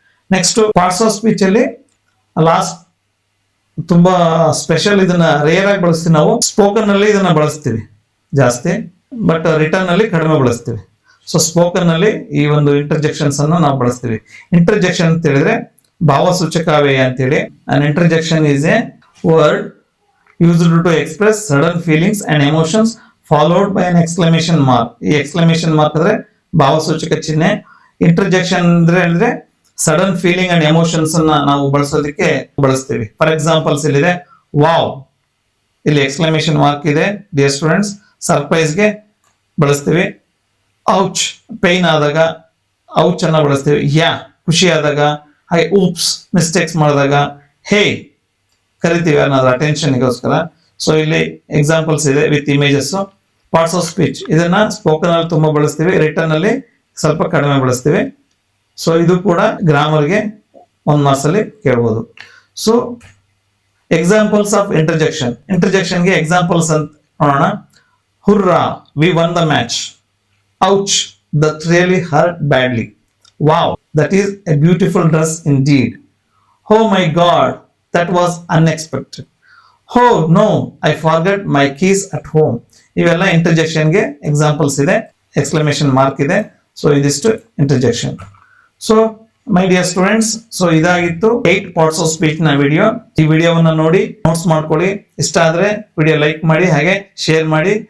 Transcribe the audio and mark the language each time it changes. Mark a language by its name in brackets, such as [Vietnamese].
[Kannada] Next, parts of speech ಅಲ್ಲಿ last ತುಂಬಾ special, ಇದನ್ನ ರೇರ್ ಆಗಿ ಬಳಸ್ತೀವಿ ನಾವು. ಸ್ಪೋಕನ್ ಅಲ್ಲಿ ಇದನ್ನ ಬಳಸ್ತೀವಿ ಜಾಸ್ತಿ, ಬಟ್ ರಿಟರ್ನ್ ಅಲ್ಲಿ ಕಡಿಮೆ ಬಳಸ್ತೀವಿ. ಸೊ ಸ್ಪೋಕನ್ ಅಲ್ಲಿ ಈ ಒಂದು ಇಂಟರ್ಜೆಕ್ಷನ್ಸ್ ಅನ್ನು ನಾವು ಬಳಸ್ತೀವಿ. ಇಂಟರ್ಜೆಕ್ಷನ್ ಅಂತ ಹೇಳಿದ್ರೆ ಭಾವಸೂಚಕಾವ್ಯಯ ಅಂತೇಳಿ. [English] An interjection is a word used to express sudden feelings and emotions followed by an exclamation mark. [Kannada] ಈ ಎಕ್ಸ್ಕ್ಲಮೇಷನ್ ಮಾರ್ಕ್ ಅಂದ್ರೆ ಭಾವಸೂಚಕ ಚಿಹ್ನೆ. ಇಂಟರ್ಜೆಕ್ಷನ್ ಅಂದ್ರೆ ಸಡನ್ ಫೀಲಿಂಗ್ ಅಂಡ್ ಎಮೋಷನ್ಸ್ ಅನ್ನ ನಾವು ಬಳಸೋದಕ್ಕೆ ಬಳಸ್ತೀವಿ. ಫಾರ್ ಎಕ್ಸಾಂಪಲ್ಸ್ ಇಲ್ಲಿದೆ ವಾವ್, ಇಲ್ಲಿ ಎಕ್ಸ್ಕ್ಲಮೇಷನ್ ಮಾರ್ಕ್ ಇದೆ ಡಿಯರ್ ಸ್ಟೂಡೆಂಟ್ಸ್. ಸರ್ಪ್ರೈಸ್ಗೆ ಬಳಸ್ತೀವಿ. ಔಚ್, ಪೈನ್ ಆದಾಗ ಔಚ್ ಅನ್ನ ಬಳಸ್ತೀವಿ. ಯಾ, ಖುಷಿ ಆದಾಗ. ಹಾಗೆ ಊಪ್ಸ್, ಮಿಸ್ಟೇಕ್ಸ್ ಮಾಡಿದಾಗ. ಹೇ, ಕರಿತೀವಿ ಅನ್ನೋದು ಅಟೆನ್ಷನ್ಗೋಸ್ಕರ. ಸೊ ಇಲ್ಲಿ ಎಕ್ಸಾಂಪಲ್ಸ್ ಇದೆ with images. Parts of speech ಇದನ್ನ ಸ್ಪೋಕನ್ ಅಲ್ಲಿ ತುಂಬಾ ಬಳಸ್ತೀವಿ, ರಿಟರ್ನ್ ಅಲ್ಲಿ ಸ್ವಲ್ಪ ಕಡಿಮೆ ಬಳಸ್ತೀವಿ. ಸೊ ಇದು ಕೂಡ ಗ್ರಾಮರ್ಗೆ 1 ಮಾರ್ಕ್ಸ್ ಅಲ್ಲಿ ಕೇಳ್ಬೋದು. So examples of interjection. ಇಂಟರ್ಜೆಕ್ಷನ್ಗೆ examples ಅಂತ ನೋಡೋಣ. [English] Hurrah, we won the match. Ouch, that really hurt badly. Wow, that is a beautiful dress indeed. Oh my God, that was unexpected. Oh no, I forgot my keys at home. [Kannada] ಇವೆಲ್ಲ ಇಂಟರ್ಜೆಕ್ಷನ್ಗೆ examples ಇದೆ, exclamation mark ಇದೆ. So ಇದಿಷ್ಟು interjection. So my dear students, so ಇದಾಗಿತ್ತು 8 parts of speech ನ video. ಈ ವಿಡಿಯೋವನ್ನ ನೋಡಿ notes ಮಾಡ್ಕೊಳ್ಳಿ. ಇಷ್ಟ ಆದ್ರೆ ವಿಡಿಯೋ ಲೈಕ್ ಮಾಡಿ, ಹಾಗೆ ಶೇರ್ ಮಾಡಿ.